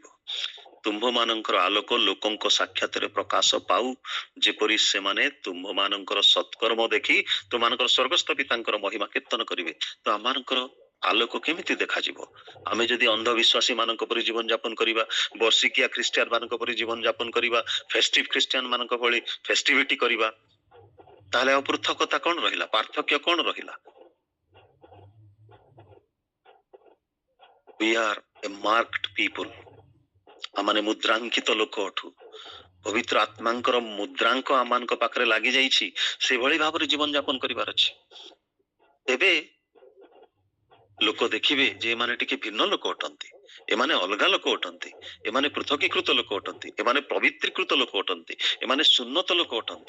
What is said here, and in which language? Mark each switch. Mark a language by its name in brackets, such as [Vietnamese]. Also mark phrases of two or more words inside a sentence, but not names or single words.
[Odia] ତୁମ୍ଭମାନଙ୍କର ଆଲୋକ ଲୋକଙ୍କ ସାକ୍ଷାତରେ ପ୍ରକାଶ ପାଉ, ଯେପରି ସେମାନେ ତୁମ୍ଭମାନଙ୍କର ସତ୍କର୍ମ ଦେଖି ତୁମମାନଙ୍କର ସ୍ୱର୍ଗସ୍ଥ ପିତାଙ୍କର ମହିମା କୀର୍ତ୍ତନ କରିବେ। ତ ଆମମାନଙ୍କର ଆଲୋକ କେମିତି ଦେଖାଯିବ? ଆମେ ଯଦି ଅନ୍ଧବିଶ୍ୱାସୀ ମାନଙ୍କ ପରି ଜୀବନ ଯାପନ କରିବା, ବର୍ଷିକିଆ ଖ୍ରୀଷ୍ଟିଆନ ମାନଙ୍କ ପରି ଜୀବନ ଯାପନ କରିବା, ଫେଷ୍ଟିଭ ଖ୍ରୀଷ୍ଟିଆନ ମାନଙ୍କ ଭଳି ଫେଷ୍ଟିଭିଟି କରିବା, ତାହେଲେ ଆଉ ପୃଥକତା କଣ ରହିଲା? ପାର୍ଥକ୍ୟ କଣ ରହିଲା? [English] We are a marked people. [Odia] ଆମମାନେ ମୁଦ୍ରାଙ୍କିତ ଲୋକ ଅଠୁ। ପବିତ୍ର ଆତ୍ମାଙ୍କର ମୁଦ୍ରାଙ୍କ ଆମମାନଙ୍କ ପାଖରେ ଲାଗି ଯାଇଛି, ସେଭଳି ଭାବରେ ଜୀବନ ଯାପନ କରିବାର ଅଛି। ତେବେ ଲୋକ ଦେଖିବେ ଯେ ଏମାନେ ଟିକେ ଭିନ୍ନ ଲୋକ ଅଟନ୍ତି, ଏମାନେ ଅଲଗା ଲୋକ ଅଟନ୍ତି, ଏମାନେ ପୃଥକୀକୃତ ଲୋକ ଅଟନ୍ତି, ଏମାନେ ପବିତ୍ରୀକୃତ ଲୋକ ଅଟନ୍ତି, ଏମାନେ ସୁନ୍ନତ ଲୋକ ଅଟନ୍ତି।